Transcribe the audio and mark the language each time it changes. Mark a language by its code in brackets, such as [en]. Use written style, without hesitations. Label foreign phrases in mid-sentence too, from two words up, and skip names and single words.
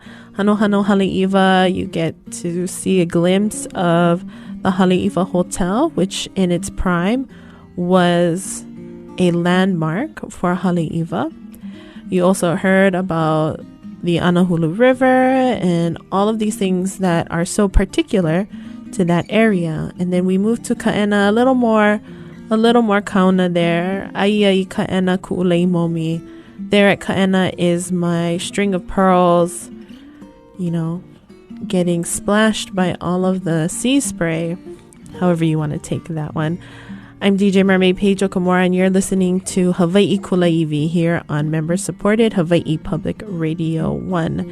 [en] Hanohano Haleʻiwa, you get to see a glimpse of the Haleʻiwa Hotel, which in its prime was a landmark for Haleʻiwa. You also heard about the Anahulu River and all of these things that are so particular to that area. And then we moved to Kaena, a little more kauna there. [haw] Aia I Kaena kuʻulei momi. [en] There at Kaena is my string of pearls, you know, getting splashed by all of the sea spray, however you want to take that one. I'm DJ Mermaid Paige Okamura, and you're listening to Hawaiʻi Kulāiwi here on member-supported Hawaiʻi Public Radio 1.